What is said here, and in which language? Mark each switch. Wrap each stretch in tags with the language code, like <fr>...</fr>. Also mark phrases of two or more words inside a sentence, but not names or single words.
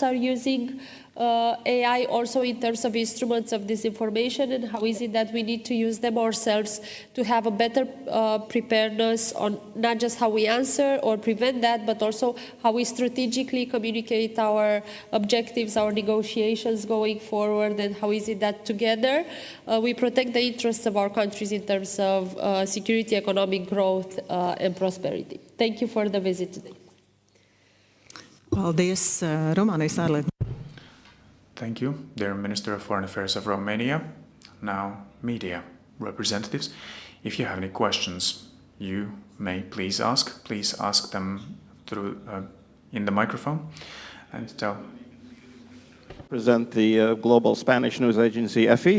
<en>are using AI, also in terms of instruments of disinformation, and how is it that we need to use them ourselves to have a better preparedness on not just how we answer or prevent that, but also how we strategically communicate our objectives, our negotiations going forward, and how is it that together we protect the interests of our countries in terms of security, economic growth, and prosperity. Thank you for the visit today.</en> <lv>Paldies, Rumānijas ārlietu.</lv> <en>Thank you, dear Minister of Foreign Affairs of Romania. Now, media representatives, if you have any questions, you may please ask. Please ask them through in the microphone and tell. Present the global Spanish news agency EFI.</en>